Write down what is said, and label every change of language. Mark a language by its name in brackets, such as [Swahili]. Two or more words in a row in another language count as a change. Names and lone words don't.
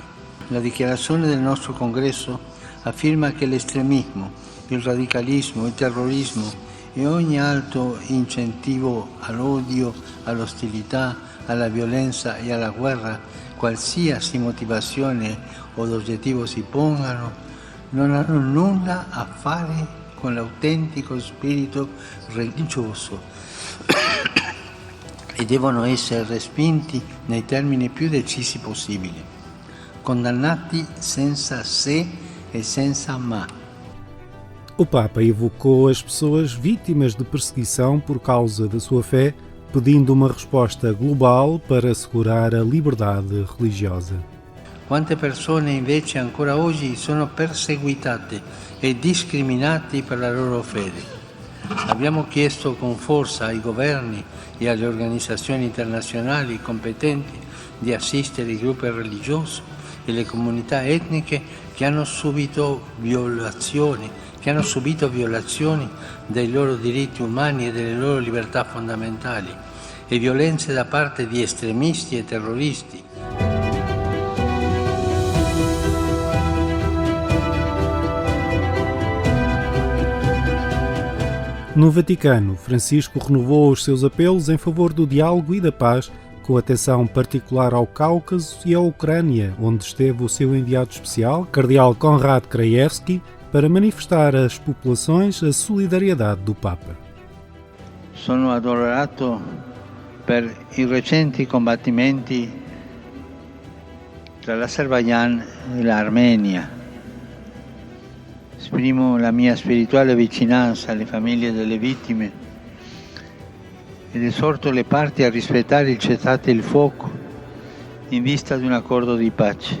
[Italian] La dichiarazione del nostro congresso afferma che l'estremismo, il radicalismo, il terrorismo e ogni altro incentivo all'odio, all'ostilità, alla violenza e alla guerra, qualsiasi motivazione o obiettivo si pongano, non hanno nulla a fare con l'autentico spirito religioso e devono essere respinti nei termini più decisi possibili, condannati senza se e senza ma. [Portuguese] O Papa evocou as pessoas vítimas de perseguição por causa da sua fé, pedindo uma resposta global para assegurar a liberdade religiosa. [Italian] Quante persone invece ancora oggi sono perseguitate e discriminate per la loro fede. Abbiamo chiesto con forza ai governi e alle organizzazioni internazionali competenti di assistere i gruppi religiosi e le comunità etniche che hanno subito violazioni dei loro diritti umani e delle loro libertà fondamentali e violenze da parte di estremisti e terroristi. [Portuguese] No Vaticano, Francisco renovou os seus apelos em favor do diálogo e da paz, com atenção particular ao Cáucaso e à Ucrânia, onde esteve o seu enviado especial, Cardeal Konrad Krajewski, para manifestar às populações a solidariedade do Papa. [Italian] Sono addolorato per i recenti combattimenti tra l'Azerbaijan e l'Armenia. Esprimo la mia spirituale vicinanza alle famiglie delle vittime ed esorto le parti a rispettare il cessate il fuoco in vista di un accordo di pace.